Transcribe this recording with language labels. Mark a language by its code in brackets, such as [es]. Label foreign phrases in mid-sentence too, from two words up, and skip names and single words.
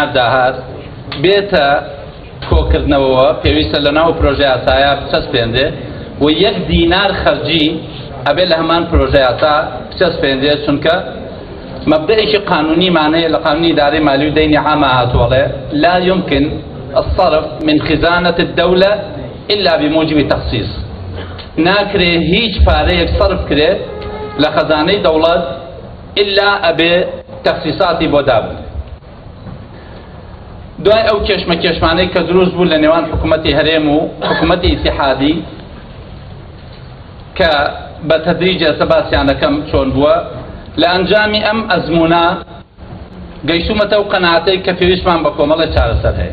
[ckb] داهات بێتە کۆکردنەوەوە پێویستە لەناو پرۆژە یاسایە بچەسپێندێ و یەک دینار خەرجی ئەبێ لە هەمان پرۆژە یاسا بچەسپێندێ، چونکە مەبدەئێکی قانونی مانەیە لە قانونی ئیدارەی مالی و دەینی عامە هاتووەڵێ [ar] لا يمكن الصرف من خزانة الدولة إلا بموجب تخصيص. [ckb] ناکرێ هیچ پارەیەک صرف کرێ لە خەزانەی دەوڵەت إلا ئەبێ تەخسیصاتی بۆ دابن. دوای ئەو کێشمانەی کە دروست بوو لە نێوان حکوومەتی هەرێم و حکوومەتی ئیتیحادی کە بە تەدریج ئێستا باسییانەکەم چۆن بووە، لە ئەنجامی ئەم ئەزمونە گەیشتومەتە و قەناعەتەی کە پێویستمان بە کۆمەڵێک چارەسەر هەیە.